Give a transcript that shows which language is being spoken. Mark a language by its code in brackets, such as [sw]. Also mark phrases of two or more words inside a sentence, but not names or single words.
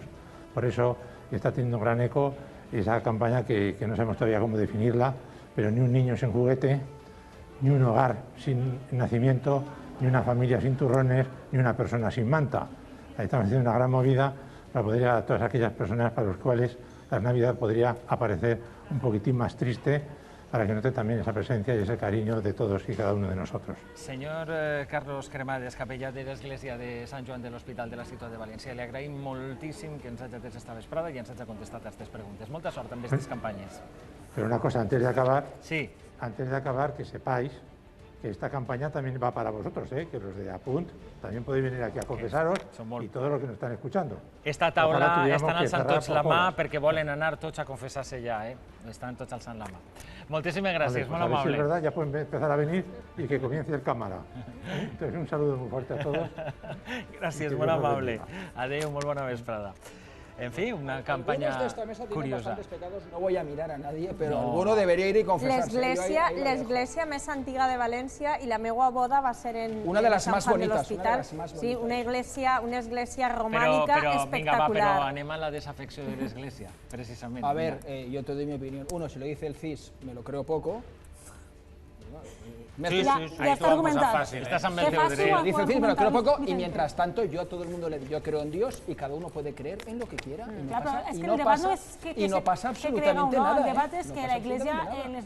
[es] Por eso está teniendo un gran eco esa campaña que no sabemos todavía cómo definirla, pero ni un niño sin juguete, ni un hogar sin nacimiento, ni una familia sin turrones, ni una persona sin manta. Ahí estamos haciendo una gran movida para poder llegar a todas aquellas personas para las cuales la Navidad podría aparecer un poquitín más triste, para que note también esa presencia y ese cariño de todos y cada uno de nosotros. [ca] Senyor Carlos Cremades, capellà de l'Església de Sant Joan de l'Hospital de la ciutat de València, li agraïm moltíssim que ens hagi atès esta vesprada i ens hagi contestat a aquestes preguntes. Molta sort amb aquestes campanyes. [es] Pero una cosa, antes de acabar, sí. Que sepáis que esta campaña también va para vosotros, que los de Apunt también podéis venir aquí a confesaros y todos los que nos están escuchando. [ca] Esta taula estan alçant tots la mà perquè volen anar tots a confessar-se ja, estan tots alçant la mà. Moltíssimes gràcies, [es] Vale, [ca] molt [es] pues a ver si [ca] amable. [es] es verdad, ya pueden empezar a venir y que comience el cámara. Entonces, un saludo muy fuerte a todos. [ca] Gràcies, [es] que [ca] molt [es] Dios los [ca] amable. [es] bendiga. [ca] Adéu, molt bona vesprada. En fi, una campanya [es] Algunos de esta mesa tienen [ca] curiosa. [es] bastantes pecados, no voy a mirar a nadie, pero No. alguno debería ir y confesarse. Yo ahí lo dejo. [ca] L'església més antiga de València i la meua boda va ser en [es] Una de las [ca] Sant [es] más [ca] Juan de [es] bonitas, [ca] l'Hospital. [es] una de las más Sí, bonitas. [ca] una església Però, romànica vinga, va, espectacular. però anem a la desafecció de l'Església, precisament. [es] A ver, yo te doy mi opinión. Uno, si lo dice el CIS, me lo creo poco. Sí, [ca] Ja- [es] sí, sí. [ca] ja [es] Ahí [ca] està t'ho han posat argumentat. fàcil, Estàs amb el Que teu faci dret. una- [es] Dice el CIS, me lo creo poco. Y Vicente. mientras tanto, yo a todo el mundo yo creo en Dios y cada uno puede creer en lo que quiera. Y no [ca] Clar, però [es] pasa, [ca] és [es] y [ca] que [es] no [ca] el debat [es] pasa, [ca] no és que [es] y no pasa [ca] se crea o [es] absolutamente [ca] no, [es] nada. [ca] el debat és [es] No [ca] que [es] pasa [ca] la Iglesia [es] absolutamente nada. [ca] en les